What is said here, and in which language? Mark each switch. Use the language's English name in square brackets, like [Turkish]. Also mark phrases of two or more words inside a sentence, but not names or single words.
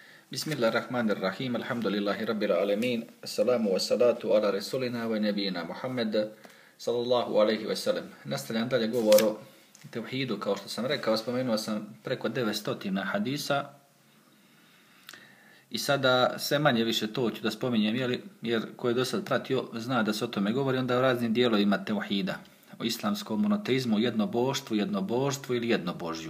[Arabic] بسم الله الرحمن الرحيم، الحمد لله رب العالمين، السلام والصلاة على رسولنا ونبينا محمد، صلى الله عليه وسلم. [Bosnian] Nastavljam dalje govor o tevhidu, kao što sam rekao, spomenuo sam preko 900 hadisa i sada sve manje više to ću da spominjem, jer ko je do sad pratio zna da se o tome govori, onda o raznim dijelovima tevhida, o islamskom monoteizmu, jednobožstvu ili jednobožju.